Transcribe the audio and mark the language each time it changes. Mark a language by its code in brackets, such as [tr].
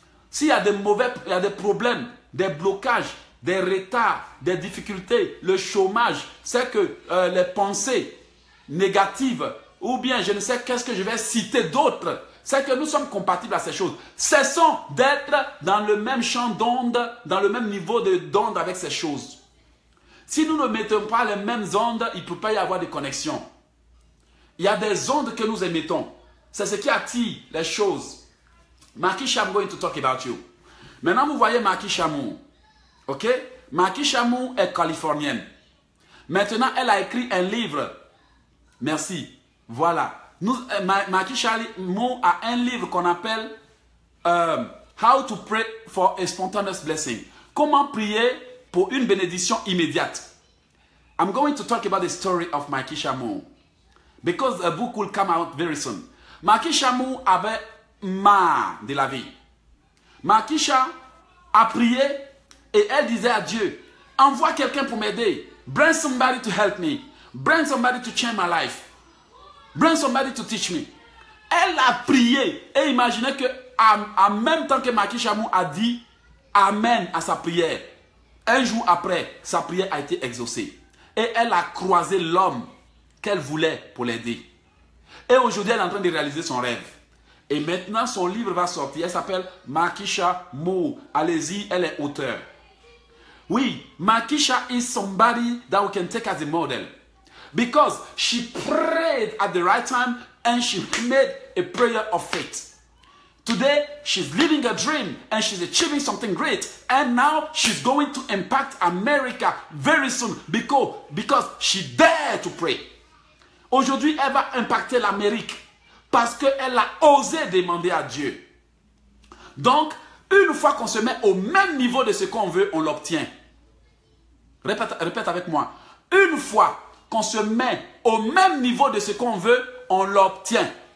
[fr] S'il y a des problèmes, des blocages, des retards, des difficultés, le chômage, c'est que les pensées négatives, ou bien je ne sais qu'est-ce que je vais citer d'autres, c'est que nous sommes compatibles à ces choses. Cessons d'être dans le même champ d'onde, dans le même niveau d'onde avec ces choses. Si nous ne mettons pas les mêmes ondes, il ne peut pas y avoir de connexion. Il y a des ondes que nous émettons. C'est ce qui attire les choses. [en] Makisha, I'm going to talk about you. [fr] Maintenant, vous voyez Makisha Moore. Ok? Makisha Moore est californienne. Maintenant, elle a écrit un livre. Merci. Voilà. Makisha Moore a un livre qu'on appelle How to Pray for a Spontaneous Blessing. Comment prier pour une bénédiction immédiate. [en] I'm going to talk about the story of Makisha Moore. Because a book will come out very soon. [fr] Makisha Moore avait marre de la vie. Makisha a prié et elle disait à Dieu, envoie quelqu'un pour m'aider. [en] Bring somebody to help me. Bring somebody to change my life. Bring somebody to teach me. [fr] Elle a prié et imaginez que en même temps que Makisha Moore a dit Amen à sa prière, un jour après, sa prière a été exaucée. Et elle a croisé l'homme qu'elle voulait pour l'aider. Et aujourd'hui, elle est en train de réaliser son rêve. Et maintenant, son livre va sortir. Elle s'appelle Makisha Moore. Allez-y, elle est auteure. [en] Oui, Makisha is somebody that we can take as a model. Because she prayed at the right time and she made a prayer of faith. Today, she's living a dream and she's achieving something great. And now, she's going to impact America very soon because she dared to pray. [fr] Aujourd'hui, elle va impacter l'Amérique parce qu'elle a osé demander à Dieu. Donc, une fois qu'on se met au même niveau de ce qu'on veut, on l'obtient. Répète avec moi. Une fois qu'on se met au même niveau de ce qu'on veut, on l'obtient.